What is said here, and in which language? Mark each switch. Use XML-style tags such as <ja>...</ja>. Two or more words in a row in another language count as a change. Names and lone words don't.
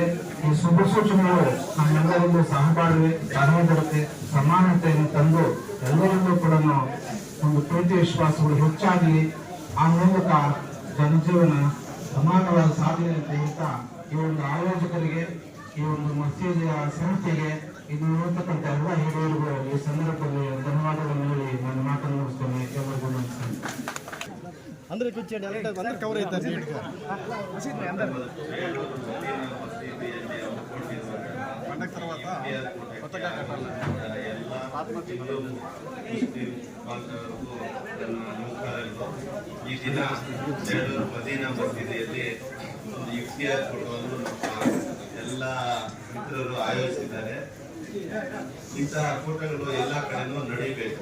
<kn>ಈ ಶುಭ ಸೂಚನೆಗಳು ನಮ್ಮೆಲ್ಲರಿಗೂ ಸಹಬಾಳ್ವೆ, ಸಹೋದರತೆ, ಸಮಾನತೆಯನ್ನು ತಂದು ಎಲ್ಲರಿಗೂ ಕೂಡ ಒಂದು ಪ್ರೀತಿ ವಿಶ್ವಾಸಗಳು ಹೆಚ್ಚಾಗಲಿ. ಆ ಮೂಲಕ ಜನಜೀವನ ಸಮಾನವಾದ ಸಾಧನೆ ಅಂತ ಹೇಳ್ತಾ ಈ ಒಂದು ಆಯೋಜಕರಿಗೆ, ಈ ಒಂದು ಮಸೀದಿಯ ಸಂಸ್ಥೆಗೆ, ಇದು ನೋಡ್ತಕ್ಕಂಥ ಎಲ್ಲ ಹಿರಿಯರಿಗೂ ಈ ಸಂದರ್ಭದಲ್ಲಿ ಧನ್ಯವಾದಗಳನ್ನು ಹೇಳಿ ನಾನು ಮಾತನ್ನು ಮುಗಿಸ್ತೇನೆ. ಎಲ್ಲರಿಗೂ ನಮಸ್ಕಾರ.</kn> <hi>अंदर कुछ अंदर कवर</hi> <te>అవుతారు నీట్గా పండగ తర్వాత కొత్తగా కట్టాలి</te> <kn>ಈ ದಿನ ಮದೀನಾ ಮಸೀದಿಯಲ್ಲಿ ಒಂದು ಇಫ್ತಿಯಾರ್ ಕೂಟವನ್ನು ಎಲ್ಲ ಮಿತ್ರರು ಆಯೋಜಿಸಿದ್ದಾರೆ. ಇಂತಹ ಕೂಟಗಳು ಎಲ್ಲ ಕಡೆನೂ ನಡೀಬೇಕು.</kn>